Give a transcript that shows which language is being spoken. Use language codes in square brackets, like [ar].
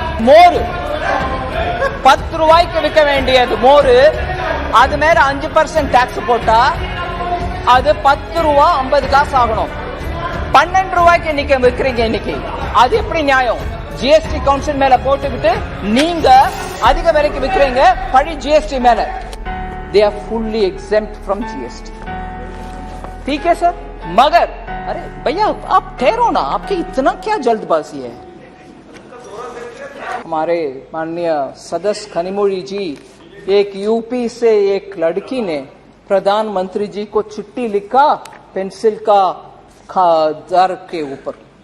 [ta] மோரு 10 ரூபாய்க்கு விற்க வேண்டியது மோரு, அது மேல 5% டாக்ஸ் போட்டா அது 10 ரூபா 50 காசு ஆகணும். 12 ரூபாய்க்கு இன்னைக்கு விற்கிறீங்க. இன்னைக்கு அது எப்படி நியாயம்? ஜிஎஸ்டி கவுன்சில் மேல போட்டுக்கிட்டு நீங்க அதிக விலைக்கு விற்கிறீங்க, பழி ஜிஎஸ்டி மேல. [en] They are fully exempt from GST. [hi] ठीक है सर, मगर अरे भैया आप ठहरो ना, आपकी इतना क्या जल्दबाजी है? हमारे माननीय सदस्य कनिमोझी जी, एक यूपी से एक लड़की ने प्रधानमंत्री जी को चिट्ठी लिखा पेंसिल का दर के ऊपर.